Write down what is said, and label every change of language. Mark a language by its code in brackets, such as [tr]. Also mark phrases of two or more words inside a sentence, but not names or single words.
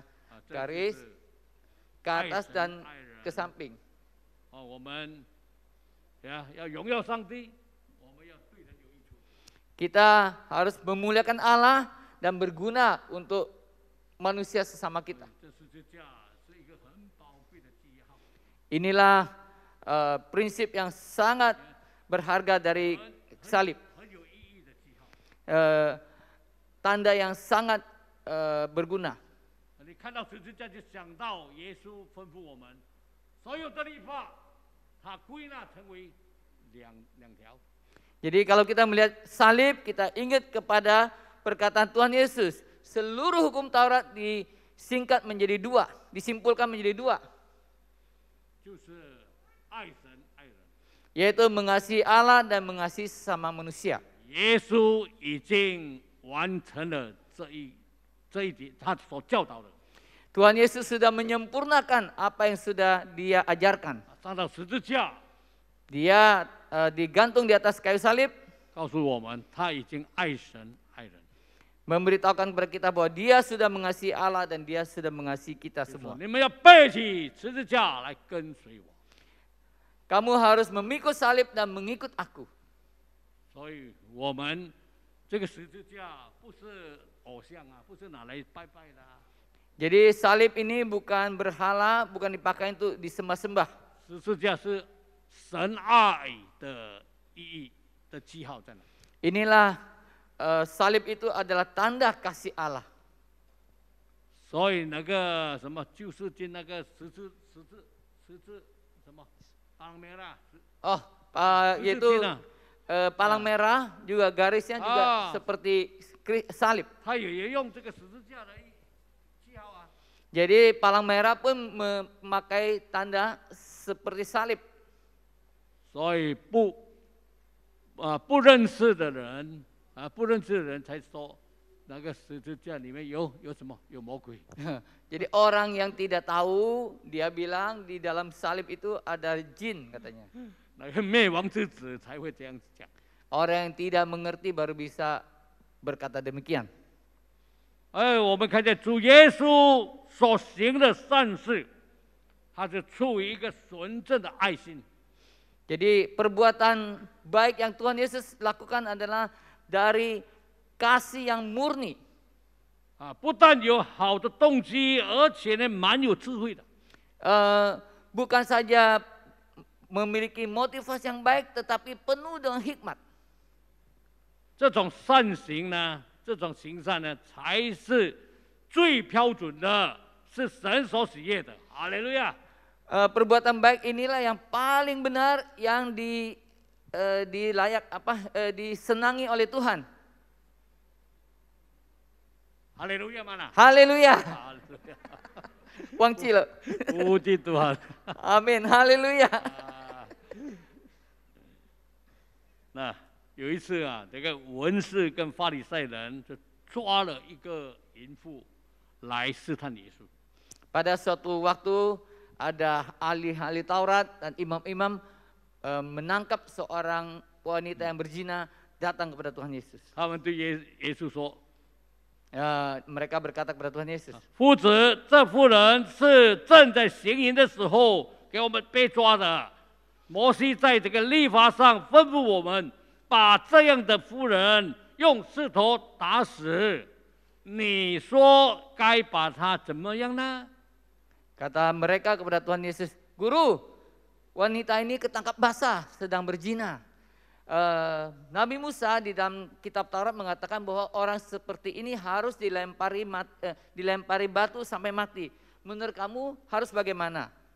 [zh] 这 [id] garis [zh] 就是 [id] ke atas [zh] 爱神 [id] dan [zh] 爱人 [id] ke samping. [zh] 我们要荣耀上帝，我们要对人有益处。 [id] Kita harus memuliakan Allah dan berguna untuk manusia sesama kita. [zh] 这十字架是一个很宝贵的记号。 [id] Inilah prinsip yang sangat berharga dari salib. [zh] 很有意义的记号。 [id] Tanda yang sangat berguna. [zh] 你看到十字架就想到耶稣吩咐我们，所有的律法，它归纳成为两条。 [id] Jadi kalau kita melihat salib, kita ingat kepada perkataan Tuhan Yesus. Seluruh hukum Taurat disingkat menjadi 2, disimpulkan menjadi 2. [zh] 就是爱神爱人。 [id] Yaitu mengasihi Allah dan mengasihi sesama manusia. [zh] 耶稣已经完成了这一点，他所教导的。 [id] Tuhan Yesus sudah menyempurnakan apa yang sudah dia ajarkan. [zh] 上到十字架， [id] Dia digantung di atas kayu salib, [zh] 告诉我们他已经爱神爱人。 [id] memberitahukan kepada kita bahwa dia sudah mengasihi Allah dan dia sudah mengasihi kita [zh] 说 [id] semua. [zh] 你们要背起十字架来跟随我。 [id] Kamu harus memikul salib dan mengikut aku. [zh] 所以我们这个十字架不是偶像啊，不是拿来拜拜的、啊。 [id] Jadi salib ini bukan berhala, bukan dipakai untuk disembah-sembah. [zh] 十字架是神爱的意义的记号在哪？ [id] Inilah salib itu adalah tanda kasih Allah. [zh] 所以那个什么救世军那个十字什么 [id] palang merah， Oh, yaitu palang merah juga garisnya juga seperti salib. [zh] 他也用这个十字架的记号啊。 [id] Jadi palang merah pun memakai tanda seperti salib. [zh] 所以不认识的人才说那个十字架里面有什么？有魔鬼。 [id] Jadi orang yang tidak tahu dia bilang di dalam salib itu ada jin katanya. [zh] 那个灭亡之子才会这样讲。 [id] Orang yang tidak mengerti baru bisa berkata demikian. [zh] 我们看见主耶稣所行的善事，他是出于一个纯正的爱心。 [id] Jadi perbuatan baik yang Tuhan Yesus lakukan adalah dari kasih yang murni. [zh] 不但有好的动机，而且呢蛮有智慧的。 [id] Bukan saja memiliki motivasi yang baik, tetapi penuh dengan hikmat. [zh] 这种善行呢，这种行善呢，才是最标准的，是神所喜悦的。哈利路亚！ [id] Perbuatan baik inilah yang paling benar, yang disenangi oleh Tuhan. [zh] 哈利路亚嘛啦！ [id] Haleluya. [zh] 哈利路亚！忘记了。不记住啊！ [id] Amin. Haleluya. [zh] 那有一次啊，这个文士跟法利赛人就抓了一个淫妇来试探耶稣。 [id] Pada suatu waktu ada ahli-ahli Taurat dan imam-imam menangkap seorang wanita yang berzina datang kepada Tuhan Yesus. [zh] 他们对耶稣说 [id] Mereka berkata kepada Tuhan Yesus, [zh] 夫子，这妇人是正在行淫的时候给我们被抓的。摩西在这个律法上吩咐我们，把这样的妇人用石头打死。你说该把她怎么样呢？ [id] Kata mereka kepada Tuhan Yesus, Guru, wanita ini ketangkap basah sedang berzina. Nabi Musa di dalam kitab Taurat mengatakan bahwa orang seperti ini harus dilempari batu sampai mati. Menurut kamu harus bagaimana?